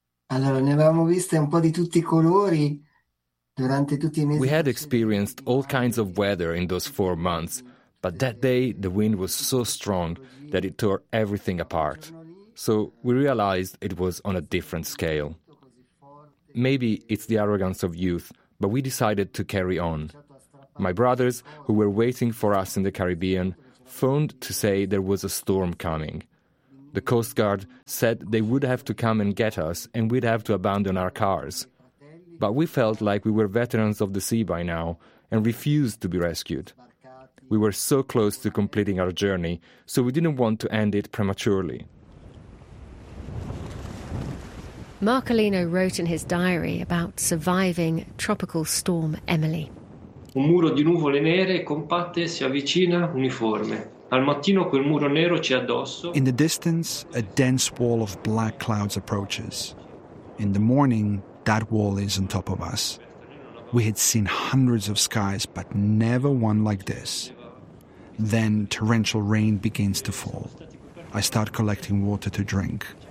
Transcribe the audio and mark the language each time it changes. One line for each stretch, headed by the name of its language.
Italian: Allora, ne avevamo viste un po' di tutti I colori.
English: We had experienced all kinds of weather in those 4 months, but that day the wind was so strong that it tore everything apart. So we realized it was on a different scale. Maybe it's the arrogance of youth, but we decided to carry on. My brothers, who were waiting for us in the Caribbean, phoned to say there was a storm coming. The Coast Guard said they would have to come and get us and we'd have to abandon our cars. But we felt like we were veterans of the sea by now and refused to be rescued. We were so close to completing our journey, so we didn't want to end it prematurely. Marcolino wrote in his diary about surviving Tropical Storm Emily.
Italian: Un muro di nuvole nere e compatte si avvicina uniforme. Al mattino quel muro nero c'è addosso.
English: In the distance, a dense wall of black clouds approaches. In the morning, that wall is on top of us. We had seen hundreds of skies, but never one like this. Then torrential rain begins to fall. I start collecting water to drink.